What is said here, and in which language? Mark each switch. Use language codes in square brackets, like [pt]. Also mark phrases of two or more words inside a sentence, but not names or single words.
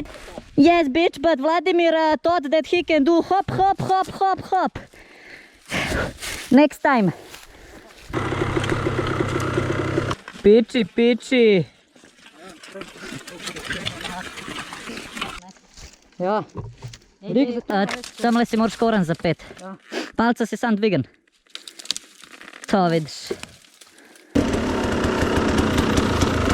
[en] Yes, bitch, but Vladimir thought that he can do hop, hop, hop, hop, hop. Next time. [sl] Piči. Ja. Tamle si moraš koran zapet. Palca si sam dvigan. To vidiš.